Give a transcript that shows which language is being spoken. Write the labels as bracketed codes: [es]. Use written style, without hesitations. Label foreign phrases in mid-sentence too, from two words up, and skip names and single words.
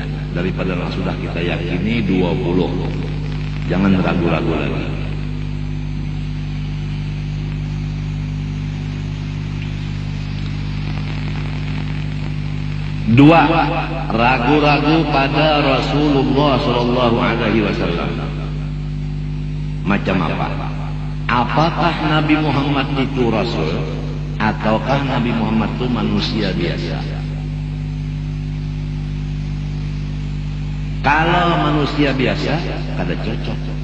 [id] Daripada yang sudah kita yakini 20, jangan ragu-ragu lagi. Dua, ragu-ragu pada Rasulullah [ar] Sallallahu Alaihi Wasallam. [id] Macam apa? Apakah Nabi Muhammad itu Rasul, ataukah Nabi Muhammad itu manusia biasa? [bjn] Kalau manusia biasa, kada cocok.